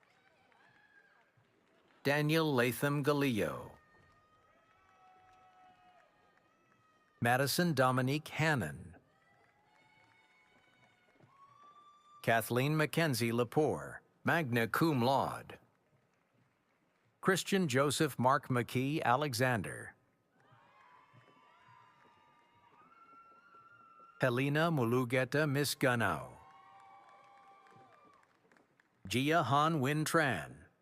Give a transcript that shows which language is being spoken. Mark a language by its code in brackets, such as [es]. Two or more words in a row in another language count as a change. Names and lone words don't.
[en] Daniel Latham Galillo. Madison Dominique Hannon. Kathleen Mackenzie Lepore, [la] magna cum laude. [en] Christian Joseph Mark McKee Alexander. Helena Mulugeta Misganao. Gia Han Win Tran.